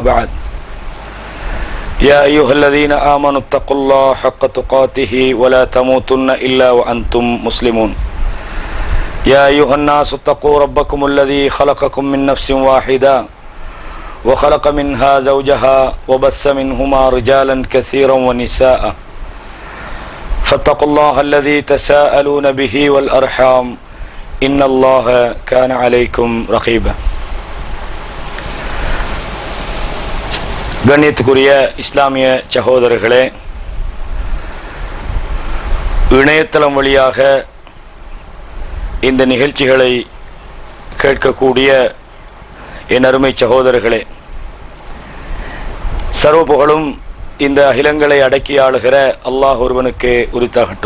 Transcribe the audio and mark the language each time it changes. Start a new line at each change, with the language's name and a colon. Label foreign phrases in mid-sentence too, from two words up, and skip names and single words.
Arabic: بعد يا أيها الذين آمنوا اتقوا الله حق تقاته ولا تموتن إلا وأنتم مسلمون يا أيها الناس اتقوا ربكم الذي خلقكم من نفس واحدة وخلق منها زوجها وبث منهما رجالا كثيرا ونساء فاتقوا الله الذي تساءلون به والأرحام إن الله كان عليكم رقيبا.
Tamil: கண்ணியத்துக்குரிய இஸ்லாமிய சகோதரர்களே, இணையதளம் வழியாக இந்த நிகழ்ச்சிகளை கேட்கக்கூடிய என் அருமை சகோதரர்களே, சர்வ புகழும் இந்த அகிலங்களை அடக்கி ஆளுகிற அல்லாஹ் ஒருவனுக்கு உரித்தாகட்டும்.